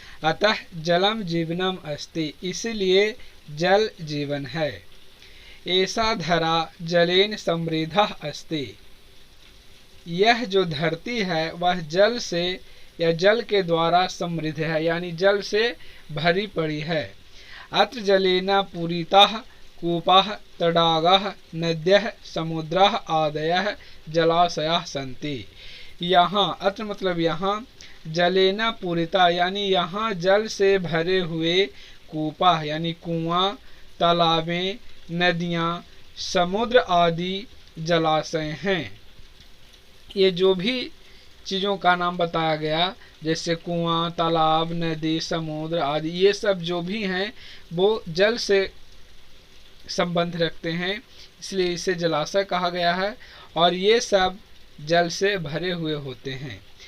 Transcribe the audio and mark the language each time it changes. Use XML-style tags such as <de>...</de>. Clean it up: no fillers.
<sa>अतः जलम जीवनम अस्ति,</sa> <hi>इसलिए जल जीवन है।</hi> <sa>ऐसा धरा जलेन समृद्धः अस्ति,</sa> <hi>यह जो धरती है वह जल से या जल के द्वारा समृद्ध है, यानी जल से भरी पड़ी है।</hi> <sa>अत्र जलेन पूरिताः कूपाः तडागाः नद्यः समुद्राः आदयः जलाशयाः सन्ति।</sa> <hi>यहाँ अत्र मतलब यहाँ, जलेना पूरिता यानी यहाँ जल से भरे हुए कूपा यानी कुआं, तालाबें, नदियाँ, समुद्र आदि जलाशय हैं। ये जो भी चीज़ों का नाम बताया गया, जैसे कुआं, तालाब, नदी, समुद्र आदि, ये सब जो भी हैं वो जल से संबंध रखते हैं, इसलिए इसे जलाशय कहा गया है और ये सब जल से भरे हुए होते हैं।</hi>